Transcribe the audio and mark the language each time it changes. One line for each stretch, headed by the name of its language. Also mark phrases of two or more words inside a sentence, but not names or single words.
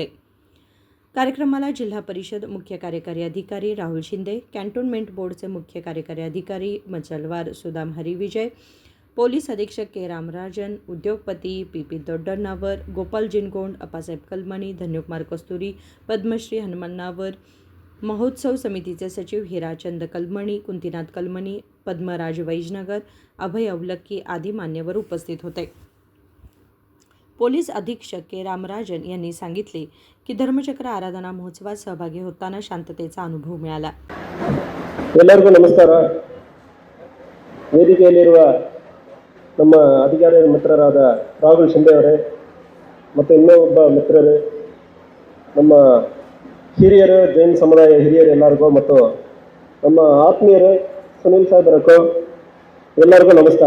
Marathi: कार्यक्रमाला जिल्हा परिषद मुख्य कार्यकारी अधिकारी राहुल शिंदे, कॅन्टोन्मेंट बोर्डचे मुख्य कार्यकारी अधिकारी मचलवार सुदाम हरिविजय, पोलीस अधीक्षक के रामराजन, उद्योगपती पी दोड्डण्णावर, गोपाल जिनकोंड, अप्पासाहेब कलमणी, धन्यकुमार कस्तुरी, पद्मश्री हनुमन्नावर, महोत्सव समितीचे सचिव हिराचंद कलमणी, कुंतीनाथ कलमणी, पद्मराज वैजनगर, अभय अवलक्की आदी मान्यवर उपस्थित होते. पोलीस अधीक्षक के रामराजन यांनी सांगितले की धर्मचक्र आराधना महोत्सवात सहभागी होताना शांततेचा अनुभव मिळाला.
Kannada: ಎಲ್ಲರಿಗೂ ನಮಸ್ಕಾರ. ವೇದಿಕೆಯಲ್ಲಿರುವ ನಮ್ಮ ಅಧಿಕಾರಿ ಮಿತ್ರರಾದ ರಾಹುಲ್ ಶಿಂದೆ ಅವರೇ ಮತ್ತು ಇನ್ನೊಬ್ಬ ಮಿತ್ರರು, ನಮ್ಮ ಹಿರಿಯರು, ಜೈನ್ ಸಮುದಾಯ ಹಿರಿಯರು ಎಲ್ಲರಿಗೂ ಮತ್ತು ನಮ್ಮ ಆತ್ಮೀಯರು ಸುನೀಲ್ ಸಾಹೇಬರಕ್ಕೂ ಎಲ್ಲರಿಗೂ ನಮಸ್ಕಾರ.